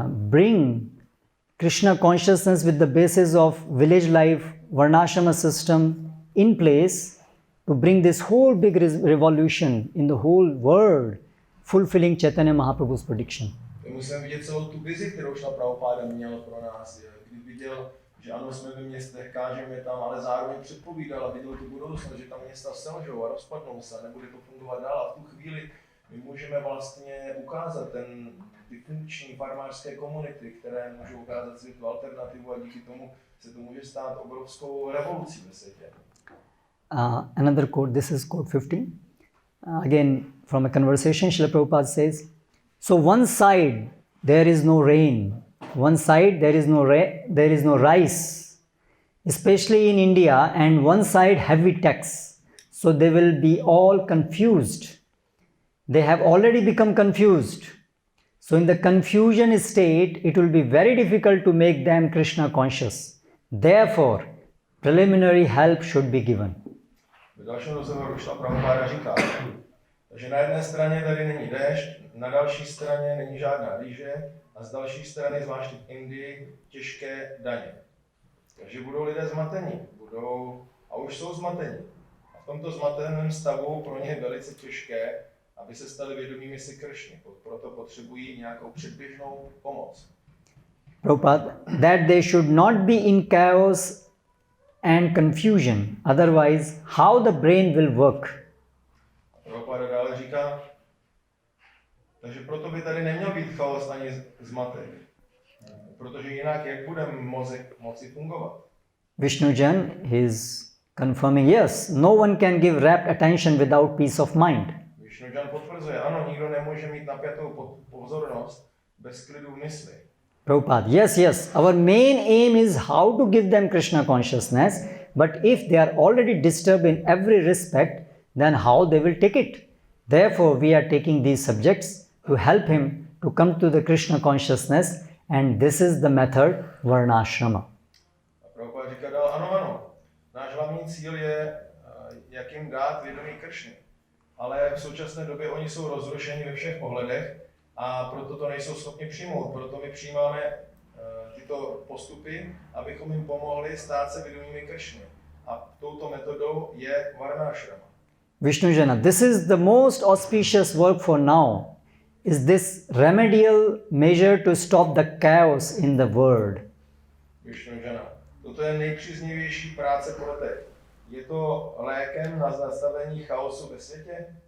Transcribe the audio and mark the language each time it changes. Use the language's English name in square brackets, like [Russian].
[English] bring Krishna consciousness with the basis of village life, Varnashrama system in place to bring this whole big revolution in the whole world, fulfilling Chaitanya Mahaprabhu's prediction. [Czech] Musíme vidět celou tu vizi, kterou Srila Prabhupada měl pro nás, kdy viděl, že ano, jsme ve městech, kážeme tam, ale zároveň předpovídal a viděl tu budoucnost, že ta města selžou a rozpadnou se, nebude to fungovat dál. A v tu chvíli my můžeme vlastně ukázat ty funkční farmářské komunity, které můžou ukázat světu alternativu a díky tomu se to může stát obrovskou revolucí ve světě. [English] Another quote, this is quote 15. Again, from a conversation, Srila Prabhupada says, so one side there is no rain, one side there is no rice, especially in India, and one side heavy tax. So they will be all confused. They have already become confused. So in the confusion state, it will be very difficult to make them Krishna conscious. Therefore, preliminary help should be given. [Czech] V dalším rozhovoru Srila Prabhupada říká, že na jedné straně tady není déšť, na další straně není žádná rýže a z další strany, zvláště v Indii, těžké daně. Takže budou lidé zmatení, a už jsou zmatení. A v tomto zmateném stavu pro ně je velice těžké, aby se stali vědomými si Kršny. Proto potřebují nějakou předběžnou pomoc. [English] Prabhupada, that they should not be in chaos and confusion, otherwise how the brain will work. [Czech] Prabhupada dále říká, takže proto by tady neměl být chaos ani zmatek, protože jinak jak bude mozek moci fungovat? [English] Vishnujan is confirming, yes, no one can give rapt attention without peace of mind. [Czech] Vishnujan potvrzuje, ano, nikdo nemůže mít napjatou pozornost bez klidu v mysli. [English] Prabhupada, yes. Our main aim is how to give them Krishna consciousness, but if they are already disturbed in every respect, then how they will take it? Therefore, we are taking these subjects to help him to come to the Krishna consciousness, and this is the method Varnashrama. [Czech] Prabhupada říká dál, ano, náš hlavní cíl je, jak jim dát vědomí Kršny. Ale v současné době oni jsou rozrušeni ve všech ohledech a proto to nejsou schopni přijmout. Proto my přijímáme tyto postupy, abychom jim pomohli stát se vědomými Kršny. A touto metodou je Varnashrama. [English] Vishnujana, this is the most auspicious work for now. Is this remedial measure to stop the chaos in the world? [Czech] Vishnujana, toto je nejpříznivější práce pro teď. Je to lékem na zastavení chaosu ve světě?